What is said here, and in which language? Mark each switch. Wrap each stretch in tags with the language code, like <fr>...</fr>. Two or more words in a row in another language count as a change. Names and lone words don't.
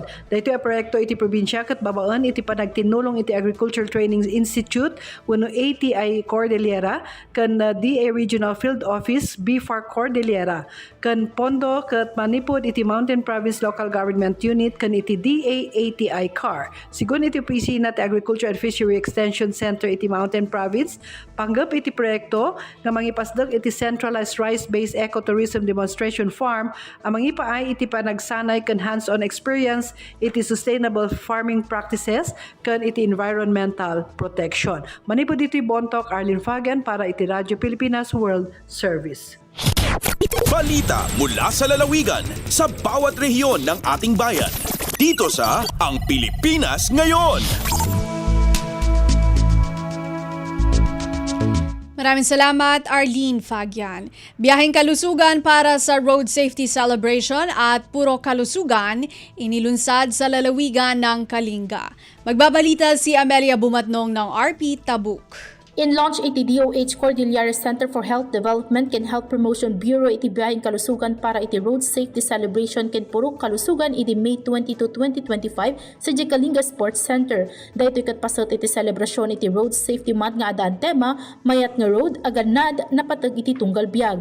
<ilo>Daytoy a proyekto iti probinsya ket babaan iti panagtinulong iti Agriculture Training Institute wenno ATI Cordillera kan DA Regional Field Office BFAR Cordillera kan pondo ket manipod iti Mountain Province Local Government Unit kan iti DA ATI CAR. Sigun iti opisina ti Agriculture and Fishery Extension Center iti Mountain Province panggap iti proyekto nga mangipasdag iti</ilo> <en>centralized rice-based ecotourism demonstration farm</en> <ilo>ang mangipaay iti panagsanay kan</ilo> <en>hands-on experience</en> <ilo>iti</ilo> <en>sustainable farming practices</en> <ilo>kan iti</ilo> <en>environmental protection.</en> <ilo>Manipod iti Bontok, Arlene Fagan para iti Radyo Pilipinas World Service.</ilo> <tl>Balita mula sa lalawigan sa bawat rehiyon ng ating bayan. Dito sa Ang Pilipinas Ngayon. Maraming salamat, Arlene Fagian. Biyaheng kalusugan para sa Road Safety Celebration at Puro Kalusugan inilunsad sa lalawigan ng Kalinga. Magbabalita si Amelia Bumatnong ng RP Tabuk.</tl> <ilo>In-launch iti DOH Cordillera Center for Health Development ken Health Promotion Bureau iti biyaheng kalusugan para iti Road Safety Celebration ken Purok Kalusugan iti May 22, 2025 sa Kalinga Sports Center. Daytoy ket pasot iti selebrasyon iti Road Safety Month nga adaan tema mayat nga road aganad napatag iti tunggal biag.</ilo>